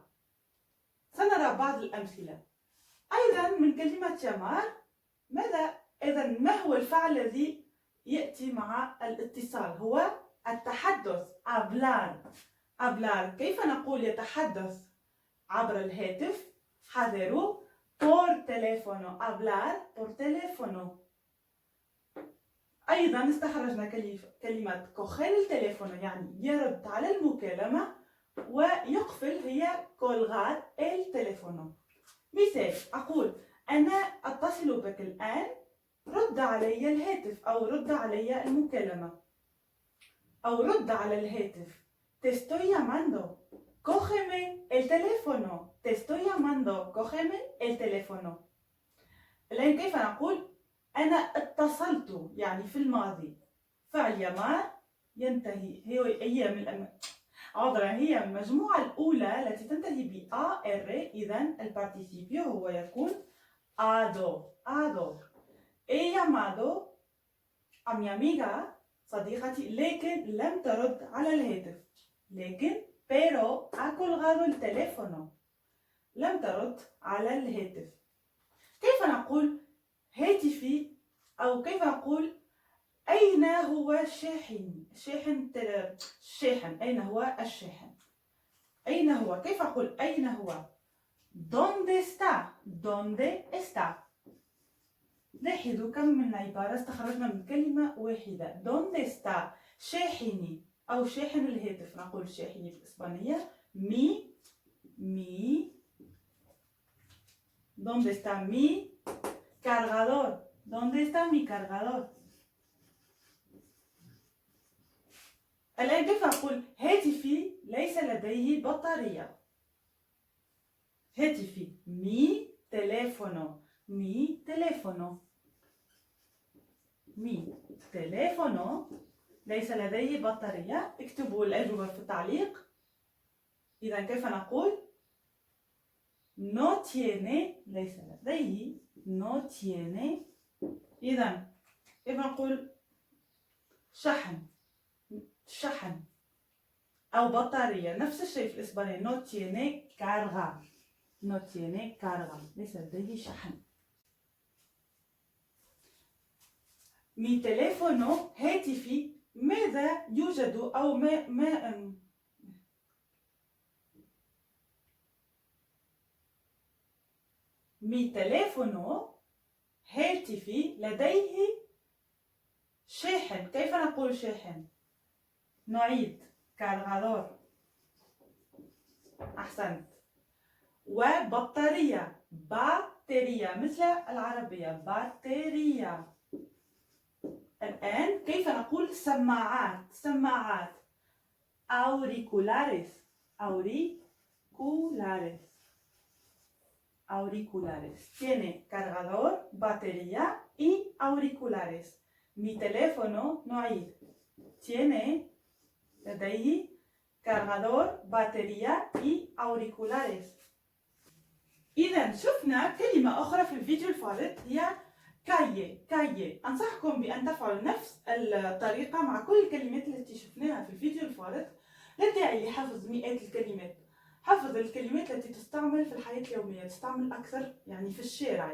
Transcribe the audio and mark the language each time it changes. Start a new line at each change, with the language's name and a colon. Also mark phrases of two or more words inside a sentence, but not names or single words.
Arabic: سنرى بعض الأمثلة. أيضا من كلمة يامار ماذا؟ إذا ما هو الفعل الذي يأتي مع الاتصال؟ هو التحدث.
Spanish: hablar. hablar.
Arabic: كيف نقول يتحدث عبر الهاتف؟
Spanish: حذروا por teléfono. hablar por teléfono.
Arabic: أيضا استخرجنا كلمة coger التليفون يعني يرد على المكالمة، ويقفل هي
Spanish: colgar el teléfono.
Arabic: مثال: أقول أنا أتصل بك الآن، رد علي الهاتف أو رد علي المكالمة. أو رد على الهاتف
Spanish: te estoy llamando cógeme el teléfono. te estoy llamando cógeme el teléfono.
Arabic: الآن كيف نقول أنا اتصلت يعني في الماضي؟ فعل يامار ينتهي هي المجموعة الأولى التي تنتهي ب AR. إذا البارتيسيبيو هو يكون ado. ado.
Spanish: he llamado a mi amiga
Arabic: صديقتي لكن لم ترد على الهاتف. لكن pero ha colgado el teléfono. لم ترد على الهاتف. كيف نقول هاتفي؟ أو كيف نقول أي هو شاحن؟ الشاحن، أين هو الشاحن؟ أين هو؟ كيف أقول أين هو؟
Spanish: ¿Dónde está؟ ¿Dónde está؟
Arabic: لاحظوا كم من عبارة استخرجنا من كلمة واحدة.
Spanish: ¿Dónde está؟
Arabic: شاحني أو شاحن الهاتف، نقول شاحني بالإسبانية mi.
Spanish: ¿Dónde está mi cargador? ¿Dónde está mi cargador؟
Arabic: الآن كيف أقول هاتفي ليس لديه بطارية؟
Spanish: هاتفي mi teléfono. Mi teléfono. Mi teléfono
Arabic: ليس لديه بطارية. اكتبوا الأجوبة في التعليق. إذا كيف نقول؟
Spanish: No tiene
Arabic: ليس لديه.
Spanish: No tiene.
Arabic: إذا كيف نقول شحن أو بطارية؟ نفس الشيء في الإسبانية.
Spanish: No tiene carga. No tiene carga.
Arabic: ليس لديه شحن.
Spanish: Mi teléfono
Arabic: هاتفي ماذا يوجد أو
Spanish: Mi teléfono
Arabic: هاتفي لديه شاحن. كيف نقول شاحن؟ نعيد cargador. أحسنت. وبطارية بطارية مثل العربية بطارية. الآن كيف نقول سماعات
Spanish: auriculares. Tiene cargador, batería y auriculares. Mi teléfono نعيد tiene لديه cargador, batería y auriculares.
Arabic: إذا شفنا كلمة أخرى في الفيديو الفارط هي كايي. أنصحكم بأن تفعلوا نفس الطريقة مع كل الكلمات التي شفناها في الفيديو الفارط. لا داعي لحفظ مئات الكلمات. حفظ الكلمات التي تستعمل في الحياة اليومية، تستعمل أكثر يعني في الشارع.